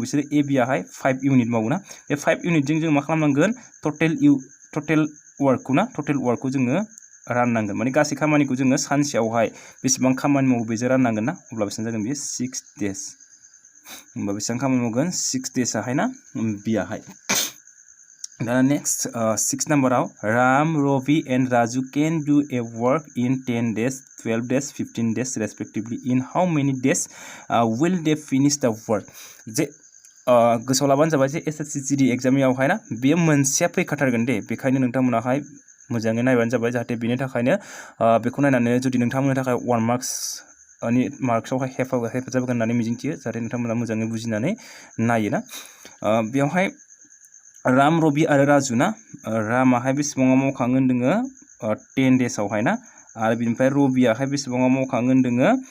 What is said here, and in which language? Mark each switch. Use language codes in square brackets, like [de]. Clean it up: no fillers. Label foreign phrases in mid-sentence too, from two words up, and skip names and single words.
[brx] बिसोर a b आहाय 5 इउनिट मावो ना बे 5 इउनिटजों जों मा खालामनांगोन [en] total workखौ [brx] जोङो राननांगोन माने गासै खामानिखौ जोङो सानसेयावहाय बेसेबां खामानि मावो बेजों राननांगोन ना अब्ला बेसेबां जागोन बेयो 6 डेज होमबा बेसेबां खामानि मावगोन 6 डेजआहाय ना बियाहाय दाना नेक्स्ट 6 नाम्बाराव [en] Ram Ravi and Raju can do a work in 10 days 12 days 15 days respectively in how many days will they finish the work [brx] जे गोसोआव लाबानो जाबाय जे SSC GD एग्जामयावहाय ना बेयो मोनसेया फैखाथारगोन दे बेखायनो नोंथांमोनाहाय मोजाङै नायबानो जाबाय जाहाथे बेनि थाखायनो बेखौ नायनानै जुदि नोंथांमोननि थाखाय 1 मार्क्सआवहाय हेफाजाब होगोन होननानै मिजिंथियो जाहाथे नोंथांमोना मोजाङै बुजिनानै नायो ना बेवहाय राम रवि आरो राजु ना रामाहाय बेसेबाङाव मावखाङो होनदोङो 10 डेसआवहाय ना आरो बिनिफ्राय रबियाहाय बेसेबाङाव मावखाङो होनदोङो